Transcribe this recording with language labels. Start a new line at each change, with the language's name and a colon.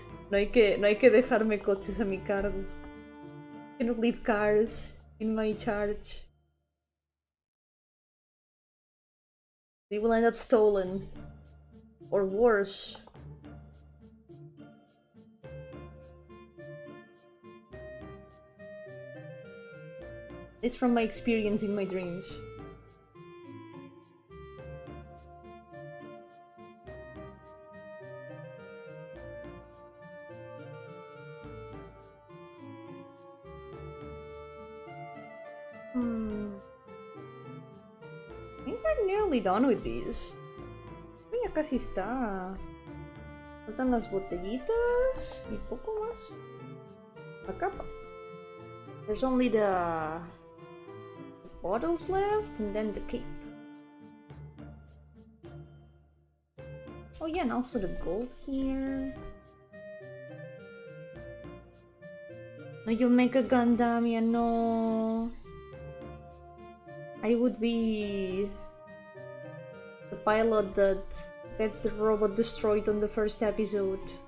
Spanish: No hay que dejarme coches a mi cargo.
English: Cannot leave cars in my charge. They will end up stolen. Or worse. It's from my experience in my dreams. I think we're nearly done with these.
Spanish: Ya casi está. Faltan las botellitas y poco más. La capa.
English: There's only the bottles left and then the cape. Oh yeah, and also the gold here. No, you'll make a Gardenia, no. I would be the pilot that gets the robot destroyed on the first episode.